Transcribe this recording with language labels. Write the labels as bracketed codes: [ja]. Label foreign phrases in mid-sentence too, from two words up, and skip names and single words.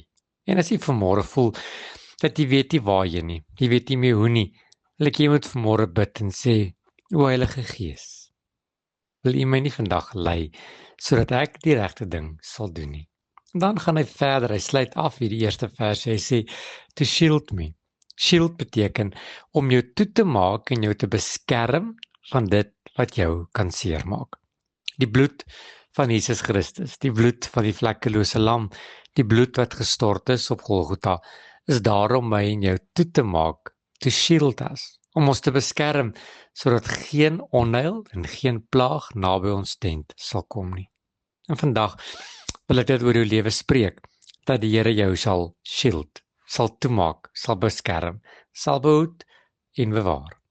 [af] En as jy vanmôre voel dat jy weet nie waar jy weet nie meer hoe nie, wil ek jy moet vanmôre bid en sê, o Heilige Gees, wil U my nie vandag lei sodat ek die regte ding sal doen nie. En dan gaan hy verder, hy sluit af hierdie eerste vers, hy sê [en] to shield me. [af] Shield beteken om jou toe te maak en jou te beskerm van dit wat jou kan seermaak. Die bloed van Jesus Christus, die bloed van die vlekkelose lam, die bloed wat gestort is op Golgotha, is daar om my en jou toe te maak, [en] to shield us, [af] om ons te beskerm, sodat geen onheil en geen plaag naby ons tent sal kom nie. En vandag wil ek dit oor jou lewe spreek, dat die Here jou sal shield, sal toemaak, sal beskerm, sal behoed en bewaar.